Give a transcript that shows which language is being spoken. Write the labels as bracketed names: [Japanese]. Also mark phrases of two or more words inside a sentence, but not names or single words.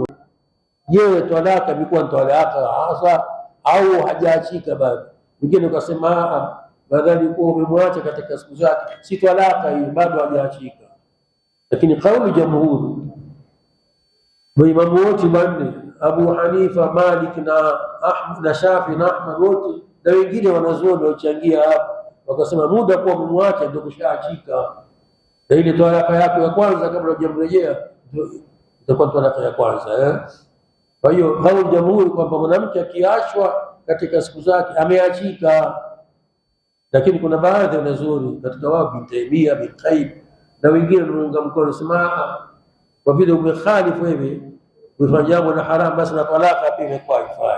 [Swahili] Je, talaka imekuwa talaka hasa au hajaachika bado? Wengine wakasema badali kuwa umemwacha katika siku zake si talaka hiyo, bado hajaachika. Lakini kauli jamhuri, maimamu wote manne, Abu Hanifa, Malik na Ahmad na Shafi na Ahmad wote na wengine wanazuoni wachangia hapa, wakasema muda kwa mumwacha ndio kushaachika, na ile talaka yako ya kwanza kabla hujamrejea itakuwa talaka ya kwanza. Kwa hiyo hao jamhuri kwamba mwanamke akiachwa katika siku zake ameachika, lakini kuna baadhi ya wanazuoni katika wao Ibn Taymiyyah, Ibn Qayyim na wengine wanaunga mkono sema kwa vile umekhalifu wewe kufanya jambo la haram, basi na talaka pia imekuwa haifai.